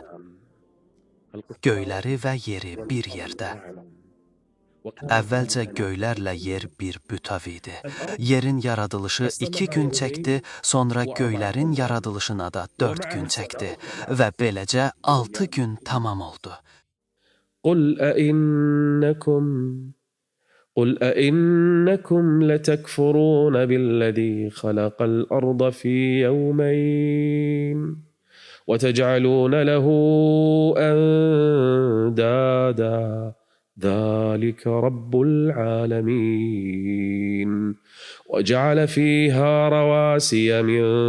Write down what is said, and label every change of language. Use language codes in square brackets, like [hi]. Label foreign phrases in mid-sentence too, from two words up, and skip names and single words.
[az] Göyləri və yeri bir yerdə. Əvvəlcə göylərlə yer bir bütöv idi. Yerin yaradılışı 2 gün çəkdi, sonra göylərin yaradılışına da 4 gün çəkdi və beləcə 6 gün tamam oldu. [ar] قل أئنكم لتكفرون بالذي خلق الأرض في يومين وتجعلون له أندادا ذلك رب العالمين وجعل فيها رواسي من